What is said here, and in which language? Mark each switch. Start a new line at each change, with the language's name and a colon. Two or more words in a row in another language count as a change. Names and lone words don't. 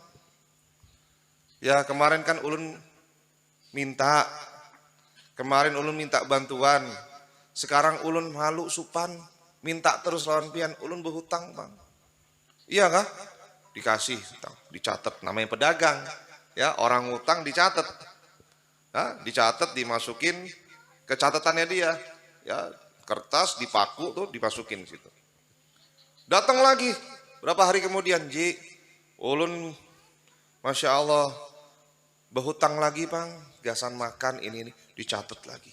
Banjar: Ya kemarin kan ulun minta. Kemarin ulun minta bantuan. Sekarang ulun malu supan. Minta terus lawan pian. Ulun berhutang bang. Iya kah?
Indonesian: Dikasih, dicatat. Namanya pedagang. Ya orang hutang dicatat. Ya, dicatat, dimasukin ke catatannya dia. Ya kertas dipaku tuh dimasukin situ.
Banjar: Datang lagi berapa hari kemudian, Ji, ulun masya Allah berhutang lagi bang, gasan makan ini dicatat lagi.